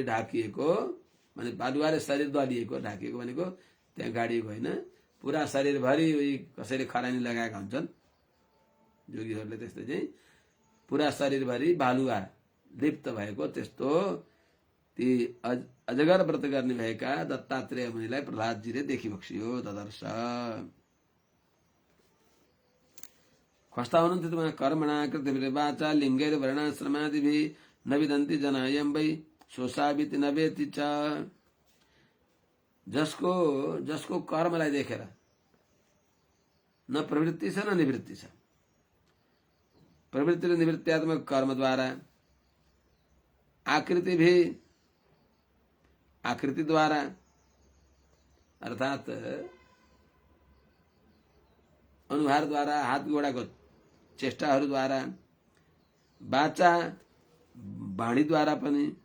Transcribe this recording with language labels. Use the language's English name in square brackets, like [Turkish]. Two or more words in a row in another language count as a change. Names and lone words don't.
[Nepali] ढाकिएको, माने बालुवाले शरीर दलिएको, ढाकिएको भनेको त्यहाँ गाडिएको होइन, पुरा शरीरभरि कसैले खरानी लगाएका हुन्छन् जोगीहरूले, त्यस्तै चाहिँ पुरा शरीरभरि बालुवा लिप्त भएको त्यस्तो ती अजगर व्रत गर्ने भएका दत्तात्रेय मुनिलाई प्रहलादजीले देखिबक्सियो ददर्श। कस्ता हुनुहुन्थ्यो उहाँ? [Sanskrit] कर्मणा कृतवाचा लिङ्गैर वर्णाश्रमादिभिः न विदन्ति जनायं वै सोसाविति न वेति च। [Nepali] जसको कर्मलाई देखेर न प्रवृत्ति छ न निवृत्ति छ, प्रवृत्ति र निवृत्त्यात्मक कर्मद्वारा, आकृति द्वारा अर्थात् अनुहार द्वारा, हात गोडाको चेष्टाहरूद्वारा, वाचा वाणीद्वारा पनि,